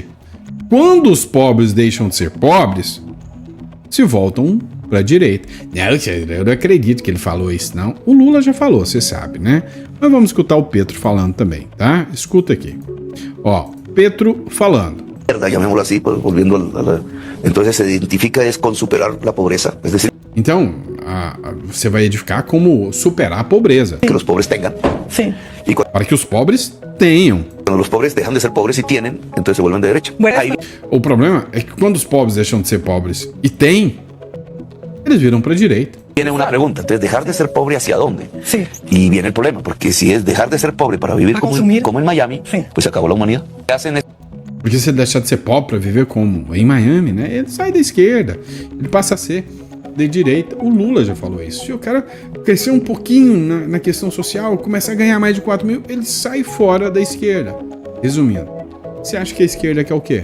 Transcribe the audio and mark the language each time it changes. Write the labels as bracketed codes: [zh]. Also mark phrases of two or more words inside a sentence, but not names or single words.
[pt] Quando os pobres deixam de ser pobres, se voltam para a direita. Eu não acredito que ele falou isso, não. O Lula já falou, você sabe, né? Mas vamos escutar o Petro falando também, tá? Escuta aqui. Ó, Petro falando. [es] Llamémoslo así, volviendo entonces se identifica es con superar la pobreza, es decir, [pt] então, você vai edificar como superar a pobreza. [es] que los pobres tengan. Sí. Y cuando [pt] Para que os pobres tenham. [es] los pobres dejan de ser pobres y tienen, entonces se vuelven de derecha. Bueno, Ahí [pt] O problema é que quando os pobres deixam de ser pobres e têm, eles viram para a direita. [es] viene una pregunta, entonces dejar de ser pobre hacia dónde? sí. Y viene el problema, porque si es dejar de ser pobre para vivir [pt] A [es] como, [pt] consumir. [es] como en Miami, Sí. pues se acabó la humanidad. ¿Qué hacen? [pt] Porque se ele deixar de ser pobre para viver como em Miami, né? Ele sai da esquerda. Ele passa a ser de direita. O Lula já falou isso. Se o cara crescer um pouquinho na questão social, começar a ganhar mais de 4 mil, ele sai fora da esquerda. Resumindo, você acha que a esquerda quer o quê?